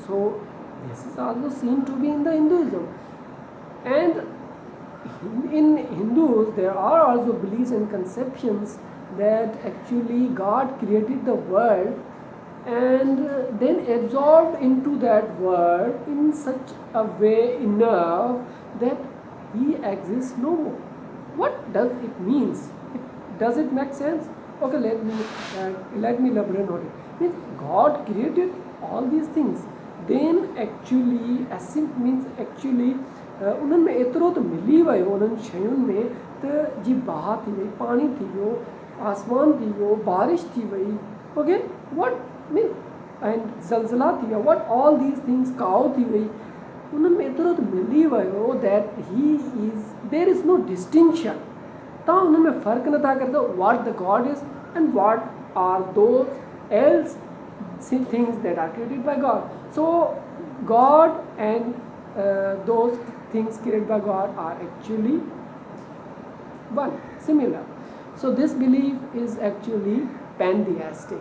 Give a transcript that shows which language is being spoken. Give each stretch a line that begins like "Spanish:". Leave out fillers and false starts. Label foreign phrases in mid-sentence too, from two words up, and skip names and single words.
English: So this is also seen to be in the Hinduism. And in Hindus there are also beliefs and conceptions that actually God created the world and then absorbed into that world in such a way enough that he exists no more. What does it means? Does it make sense? Okay, let me elaborate on it. Means God created all these things, then actually essence means actually
Sindhi: उन्हनि में एतिरो त मिली वियो उन्हनि शयुनि में त जी बाहि थी वई, पाणी थी वियो, आसमान थी वियो, बारिश थी वई,
English: ओके, what mean, and
Sindhi: ज़लज़ला थी वियो,
English: what all these things,
Sindhi: काव थी वई, उन्हनि में एतिरो त मिली वियो
English: that he is, there is no distinction.
Sindhi: तव्हां उन्हनि में फ़र्क़ु नथा करे सघो
English: what the God is and what are those else things that are created by God. So God and those things created by God are actually one, similar. So this belief is actually pantheistic.